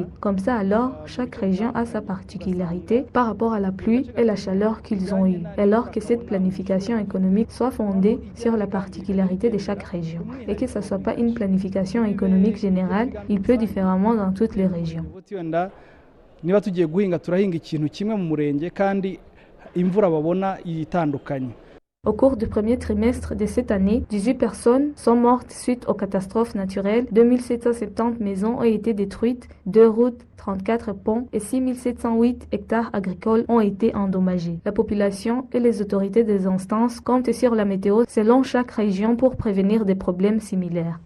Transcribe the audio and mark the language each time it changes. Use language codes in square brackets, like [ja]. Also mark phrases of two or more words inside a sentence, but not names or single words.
[fr] Comme ça, alors, chaque région a sa particularité par rapport à la pluie et la chaleur qu'ils ont eue, alors que cette planification économique soit fondée sur la particularité de chaque région et que ce ne soit pas une planification économique générale, il peut différemment dans toutes les régions. [rw] niba tugiye guhinga turahinga ikintu kimwe mu murenge kandi imvura babona itandukanye. [fr] Au cours du premier trimestre de cette année, 18 personnes sont mortes suite aux catastrophes naturelles, 2770 maisons ont été détruites, 2 routes, 34 ponts et 6708 hectares agricoles ont été endommagés. La population et les autorités des instances comptent sur la météo selon chaque région pour prévenir des problèmes similaires.